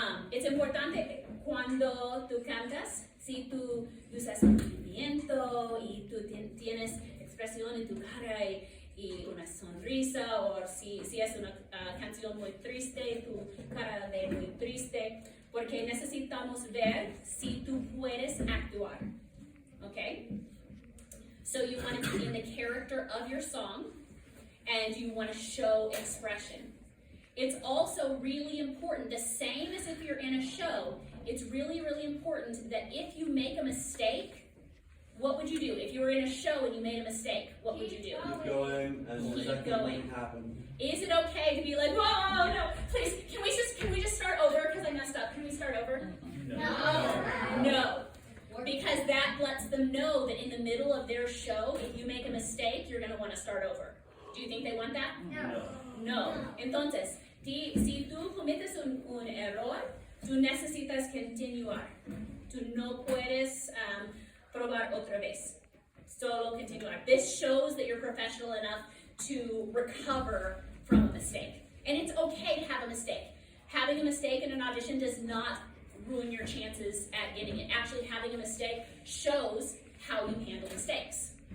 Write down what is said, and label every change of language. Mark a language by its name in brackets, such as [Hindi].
[Spanish] It's importante cuando tú cantas, si tú usas movimiento y tú tienes expresión en tu cara y una sonrisa, o si es una canción muy triste, tu cara de muy triste, porque necesitamos ver si tú puedes actuar, okay? [English] So you want to be in the character of your song, and you want to show expression. It's also really important, the same as if you're in a show, it's really, really important that if you make a mistake, What would you do if you were in a show and you made a mistake? What would you do? Keep going and the Keep second going. thing happened. Is it okay to be like, whoa, no, please, can we just start over because I messed up? Can we start over? No. Because that lets them know that in the middle of their show, if you make a mistake, you're going to want to start over. Do you think they want that? [Spanish] No. Entonces, si tú cometes un error, tú necesitas continuar. Tú no puedes probar otra vez. Solo continuar. [English] This shows that you're professional enough to recover from a mistake. And it's okay to have a mistake. Having a mistake in an audition does not ruin your chances at getting it. Actually, having a mistake shows how you handle mistakes.